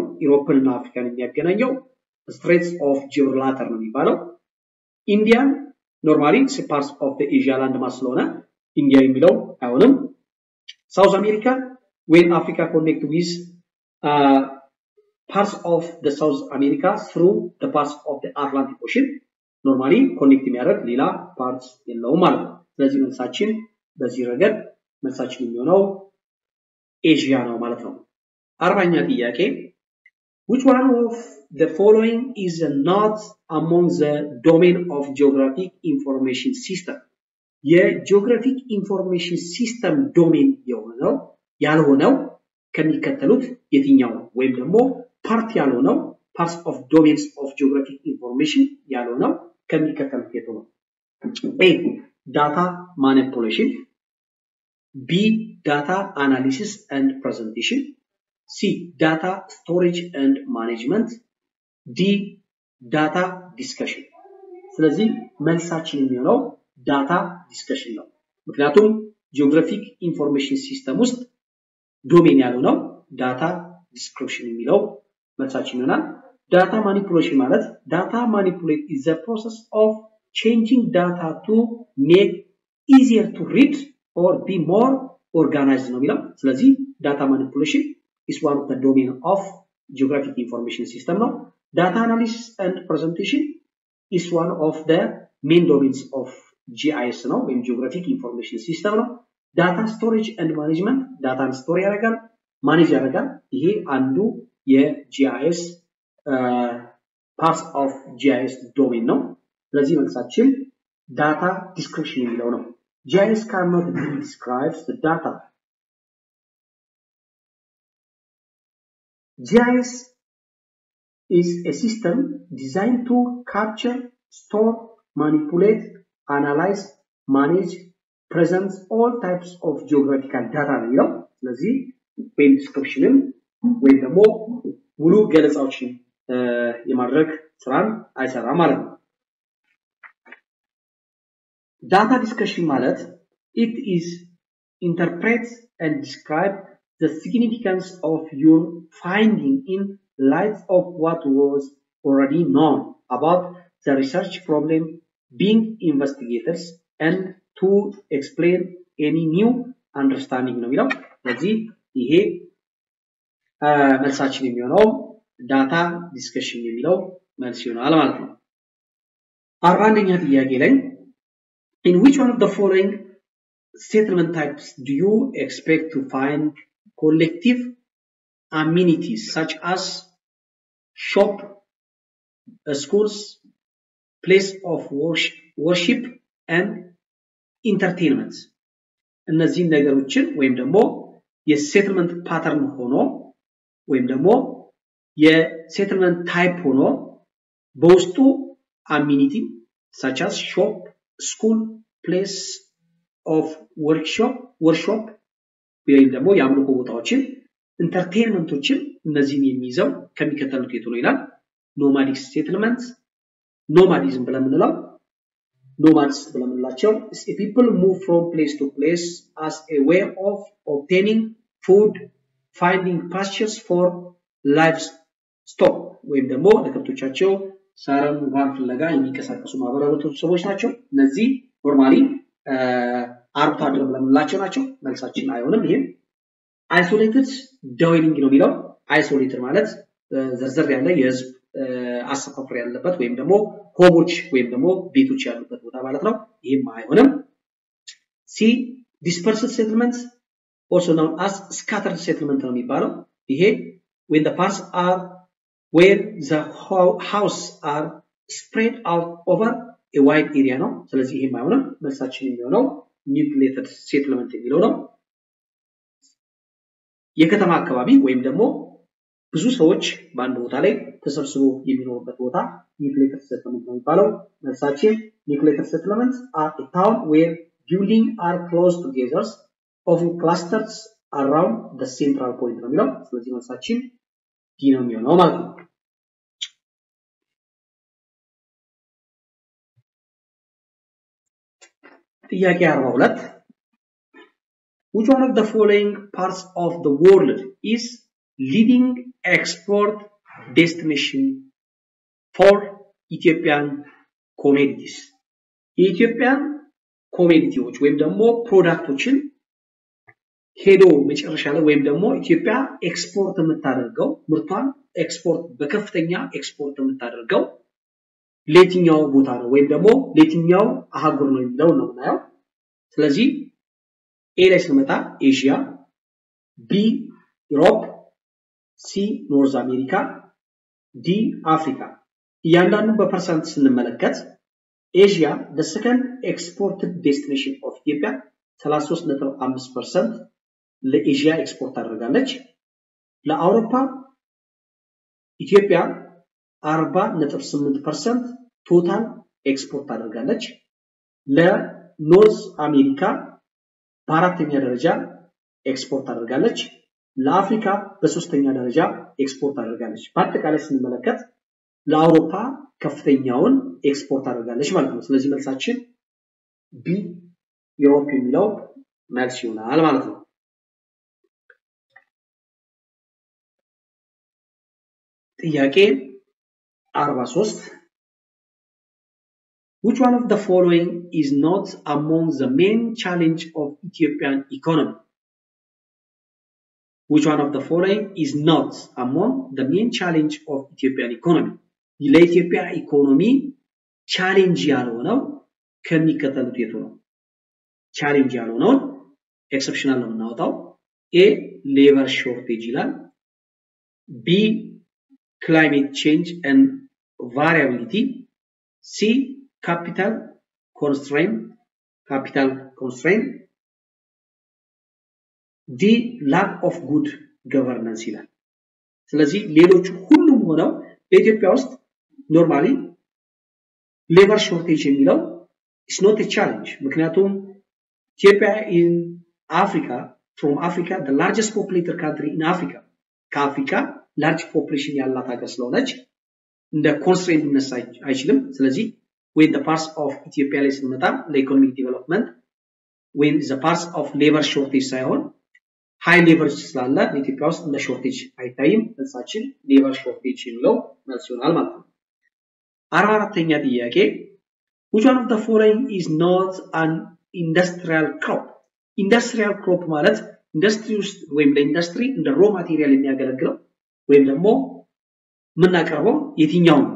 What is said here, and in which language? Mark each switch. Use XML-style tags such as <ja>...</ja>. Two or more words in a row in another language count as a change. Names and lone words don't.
<am>ዩሮፕንና አፍሪካን የሚያገናኘው</am> <en>Straits of Gibraltar</en> <am>ነው የሚባለው</am> <en>ኢንዲያን normally it's part of the Asia land</en> <am>ስለሆነ ኢንዲያ የሚለው አይሆንም</am> <en>South America when Africa connect with parts of the South America through the parts of the Atlantic Ocean normally connect</en> <am>የሚያደርግ ሌላ parts የለውም ማለት ነው ስለዚህ መልሳችን በዚህ ረገድ መልሳችን የሚሆነው ኤዥያ ነው ማለት ነው 40ኛ ጥያቄ</am> <en>which one of the following is not among the domain of geographic information system of geographic information system domain</en> <am>የሆነው ያልሆነው ከሚከተሉት የትኛው ወይም ደግሞ ፓርት ያልሆነው</am> <en>parts of domains of geographic information</en> <am>ያልሆነው ከሚከተሉት የቱ ነው</am> <en>A data manipulation B data analysis and presentation C data storage and management D data discussion</en> <am>ስለዚህ መልሳችን የሚሆነው</am> <en>data discussion</en> <am>ነው ምክንያቱም</am> <en>geographic information system</en> <am>ውስጥ ዶሜን ያለው ነው</am> <en>data description</en> <am>የሚለው መልሳችን ይሆናል</am> <en>data manipulation ማለት data manipulate is the process of changing data to make easier to read or be more organized</en> <am>ነው የሚለው ስለዚህ</am> <en>data manipulation is one of the domain of geographic information system ነው data analysis and presentation is one of the main domains of GIS</en> <am>ነው ወይም</am> <en>geographic information system ነው data storage and management data store ያደርጋል manage ያደርጋል</en> <am>ይሄ አንዱ የGIS</am> <en>parts of GIS domain</en> <am>ነው ስለዚህ መልሳችን</am> <en>data description</en> <am>የሚለው ነው</am> <en>GIS cannot describe the data GIS is a system designed to capture store manipulate analyze manage present all types of geographical data</en> <am>ነው ስለዚህ ወይም</am> <en>description</en> <am>ወይም ደግሞ ሙሉ ገለጻዎችን የማድረግ ስራን አይሰራም ማለት ነው</am> <en>data discussion ማለት it is interpret and describe the significance of your finding in light of what was already known about the research problem being investigators and to explain any new understanding</en> <am>ነው የሚለው ስለዚህ ይሄ መልሳችን የሚሆነው</am> <en>data discussion</en> <am>የሚለው መልስ ይሆናል ማለት ነው 41ኛ ጥያቄ ላይ</am> <en>in which one of the following settlement types do you expect to find collective amenities such as shop schools place of worship and entertainment</en> <am>እነዚህ ነገሮችን ወይም ደግሞ</am> <en>of settlement pattern ሆኖ</en> <am>ወይም ደግሞ</am> <en>of settlement type</en> <am>ሆኖ በውስጡ አሚኒቲ</am> <en>such as shop school place of worship</en> <am>ወይም ደግሞ የአምልኮ ቦታዎችን ኢንተርቴይንመንቶችን እነዚህን የሚይዘው ከሚከተሉት የቱ ነው ይላል</am> <en>nomadic settlements nomadism</en> <am>ብለን የምንለው nomads ብለን</am> <en>የምንላቸው is a people move from place to place as a way of obtaining food finding pastures for livestock</en> <am>ወይም ደግሞ ለከብቶቻቸው ሳርን ውሃን ፍለጋ የሚንቀሳቀሱ ማህበረሰቦች ሰዎች ናቸው እነዚህ ኖርማሊ አርብቶ አደር ብለን የምንላቸው ናቸው መልሳችን አይሆንም ይሄ</am> <en>isolated dwelling</en> <am>ነው የሚለው isolated ማለት ዘርዘር ያለ የህዝብ አሰፋፍር ያለበት ወይም ደግሞ ሆሞች ወይም ደግሞ ቤቶች ያሉበት ቦታ ማለት ነው ይሄም አይሆንም</am> <en>C dispersed settlements also known as scattered settlement</en> <am>ነው የሚባለው ይሄ</am> <en>when the parts are where the house are spread out over a wide area</en> <am>ነው ስለዚህ ይሄም አይሆንም መልሳችን የሚሆነው</am> <en>nucleated settlement</en> <am>የሚለው ነው የከተማ አካባቢ ወይም ደግሞ ብዙ ሰዎች በአንድ ቦታ ላይ ተሰብስበው የሚኖሩበት ቦታ</am> <en>nucleated settlement</en> <am>ነው የሚባለው መልሳችን</am> <en>nucleated settlements are a town where buildings are close together often clustered around the central point</en> <am>ነው የሚለው ስለዚህ መልሳችን ዲ ነው የሚሆነው ማለት ነው</am> <en>ጥያቄ 42 which one of the following parts of the world is leading export destination for Ethiopian commodities</en> <am>የኢትዮጵያን ኮሞዲቲዎች ወይም ደግሞ ፕሮዳክቶችን ሄዶ መጨረሻ ላይ ወይም ደግሞ ኢትዮጵያ ኤክስፖርት የምታደርገው ምርቷን ኤክስፖርት በከፍተኛ ኤክስፖርት የምታደርገው ለየትኛው ቦታ ነው ወይም ደግሞ ለየትኛው አህጉር ነው የሚለው ነው ማለት ስለዚህ ኤ ላይ ስንመጣ ኤዥያ ቢ ዩሮፕ ሲ ኖርዝ አሜሪካ ዲ አፍሪካ እያንዳንዱ በፐርሰንት ስንመለከት ኤዥያ</am> <en>the second exported destination of Ethiopia</en> <am>33.5% ለኤዥያ ኤክስፖርት አድርጋለች ለአውሮፓ ኢትዮጵያ 40.8%</am> <en>total export</en> <am>አድርጋለች ለኖርዝ አሜሪካ በአራተኛ ደረጃ ኤክስፖርት አድርጋለች ለአፍሪካ በሶስተኛ ደረጃ ኤክስፖርት አድርጋለች በአጠቃላይ ስንመለከት ለአውሮፓ ከፍተኛውን ኤክስፖርት አድርጋለች ማለት ነው ስለዚህ መልሳችን ቢ ዩሮፕ የሚለው መልስ ይሆናል ማለት ነው</am> <en>ጥያቄ 43 Which one of the following is not among the main challenge of Ethiopian economy? Which one of the following is not among the main challenge of Ethiopian economy?</en> <am>ለኢትዮጵያ</am> <en>economy challenge</en> <am>ያልሆነው ከሚከተሉት የቱ ነው? ቻሌንጅ ያልሆነው ኤክሰፕሽናል ነው እናውጣው።</am> <en>A labor shortage</en> <am>ይላል።</am> <en>B climate change and variability. C capital constraint. D lack of good governance</en> <am>ይላል። ስለዚህ ሌሎቹ ሁሉም ሆነው በኢትዮጵያ ውስጥ ኖርማሊ</am> <en>labor shortage</en> <am>የሚለው</am> <en>is not a challenge</en> <am>ምክንያቱም</am> <en>ኢትዮጵያ in Africa from Africa the largest populated country in Africa ከአፍሪካ large population</en> <am>ያላት ሀገር ስለሆነች እንደ ኮንስትሬንት ሊነሳ አይችልም። ስለዚህ</am> <en>when the parts of Ethiopia</en> <am>ላይ ስንመጣ</am> <en>for economic development when the parts of labor shortage</en> <am>ሳይሆን</am> <en>high labor</en> <am>ስላለ በኢትዮጵያ ውስጥ እንደ ሾርቴጅ አይታይም። መልሳችን</am> <en>labor shortage</en> <am>የሚለው መልስ ይሆናል ማለት ነው። 44ኛ ጥያቄ</am> <en>which one of the following is not an industrial crop? Industrial crop</en> <am>ማለት ኢንዱስትሪ ውስጥ ወይም ለኢንዱስትሪ እንደ</am> <en>raw material</en> <am>የሚያገለግለው ወይም ደግሞ ምናቀርበው የትኛው ነው?</am>